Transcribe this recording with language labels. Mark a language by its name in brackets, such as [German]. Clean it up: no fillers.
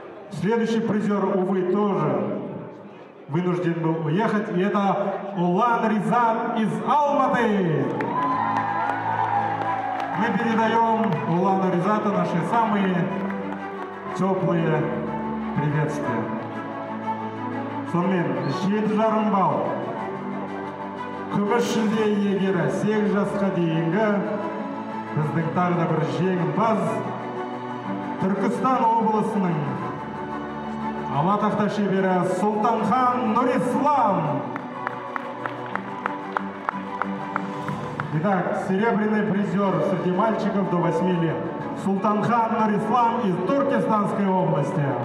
[Russian] Следующий призер, увы, тоже вынужден был уехать, и это Улан Ризат из Алматы. Мы передаем Улану Ризату наши самые теплые приветствия. [Kazakh] Сонымен 7,5 балл. Күміс жүлде иегері 8 жасқа дейінгі біздің тағы да бір жеңімпаз Түркістан облысының ала тақта шебері Султанхан Нурислам. [Russian] Итак, серебряный призер среди мальчиков до 8 лет. Султанхан Нурислам из Туркестанской области.